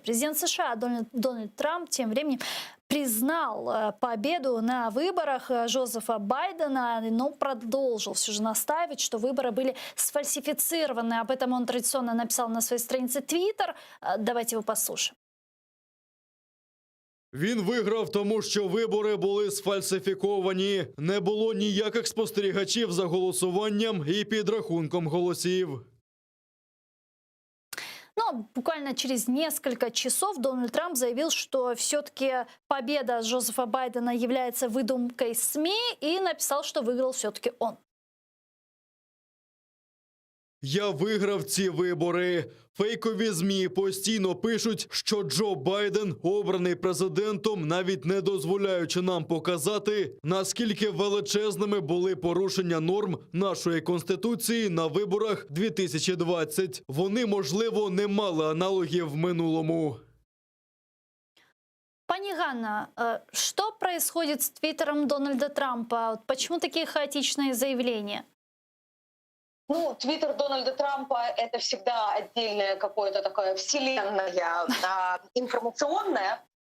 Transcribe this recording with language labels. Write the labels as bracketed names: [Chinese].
[Russian] Президент США Дональд Трамп тем временем признал победу на выборах Джозефа Байдена, но продолжил все же настаивать, что выборы были сфальсифицированы. Об этом он традиционно написал на своей странице Twitter. Давайте его послушаем. [Ukrainian] Він виграв, тому що вибори були сфальсифіковані. Не було ніяких спостерігачів за голосуванням і підрахунком голосів. [Russian] Но буквально через несколько часов Дональд Трамп заявил, что все-таки победа Джозефа Байдена является выдумкой СМИ, и написал, что выиграл все-таки он. [Ukrainian] Я виграв ці вибори. Фейкові ЗМІ постійно пишуть, що Джо Байден обраний президентом, навіть не дозволяючи нам показати, наскільки величезними були порушення норм нашої Конституції на виборах 2020. Вони, можливо, не мали аналогів в минулому. [Russian] Пани Ганна, что происходит с твиттером Дональда Трампа? Почему такие хаотичные заявления? Твиттер Дональда Трампа — это всегда отдельная какая-то такая вселенная информационная.